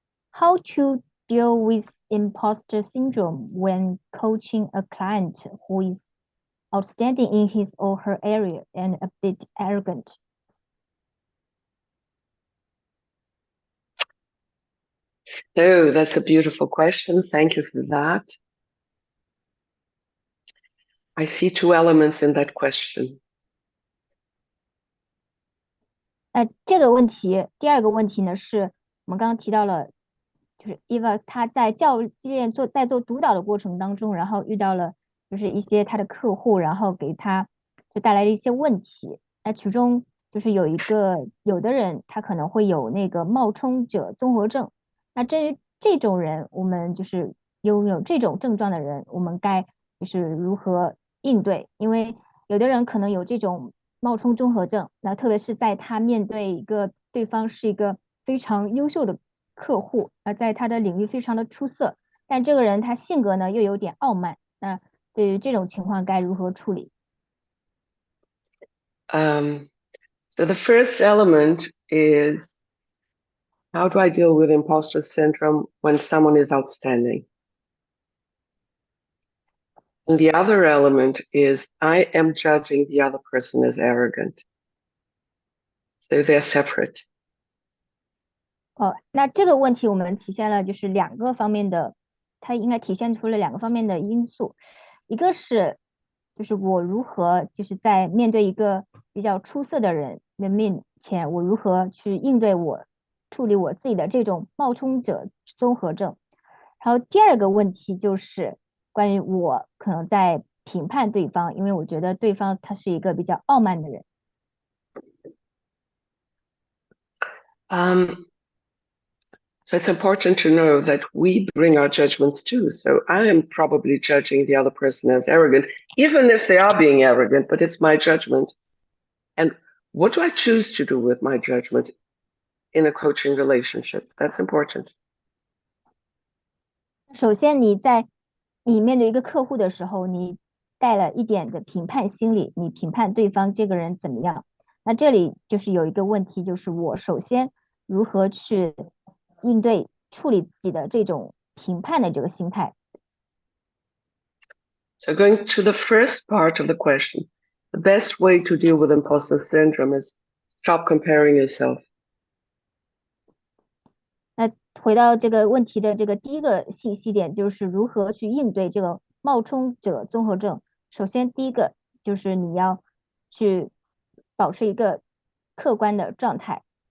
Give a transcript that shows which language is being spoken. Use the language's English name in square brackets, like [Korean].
[English] How to deal with imposter syndrome when coaching a client who is outstanding in his or her area and a bit arrogant? So that's a beautiful question. Thank you for that. I see two elements in that question. [Chinese] 这个问题，第二个问题呢，是我们刚刚提到了，就是 Eva 她在教练在做督导的过程当中，然后遇到了就是一些他的客户，然后给他就带来了一些问题。那其中就是有的人他可能会有那个冒充者综合症。那针于这种人，我们就是拥有这种症状的人，我们该就是如何应对？因为有的人可能有这种冒充综合症，那特别是在他面对对方是一个非常优秀的客户，在他的领域非常的出色，但这个人他性格呢又有点傲慢，那对于这种情况该如何处理？ [English] So the first element is how do I deal with imposter syndrome when someone is outstanding? And the other element is I am judging the other person as arrogant. So they're separate. [Chinese] 那这个问题我们体现了就是两个方面的，它应该体现出了两个方面的因素，一个是就是我如何就是在面对一个比较出色的人的面前，我如何去处理我自己的这种冒充者综合症。然后第二个问题就是关于我可能在评判对方，因为我觉得对方他是一个比较傲慢的人。 [English] So it's important to know that we bring our judgments too. So I am probably judging the other person as arrogant, even if they are being arrogant, but it's my judgment. And what do I choose to do with my judgment in a coaching relationship? That's important. [Chinese] 首先，你面对一个客户的时候，你带了一点的评判心理，你评判对方这个人怎么样。那这里就是有一个问题，就是我首先如何去处理自己的这种评判的这个心态。 [English] So going to the first part of the question, the best way to deal with imposter syndrome is stop comparing yourself. [Chinese] 那回到这个问题的这个第一个信息点，就是如何去应对这个冒充者综合症。首先，第一个就是你要去保持一个客观的状态。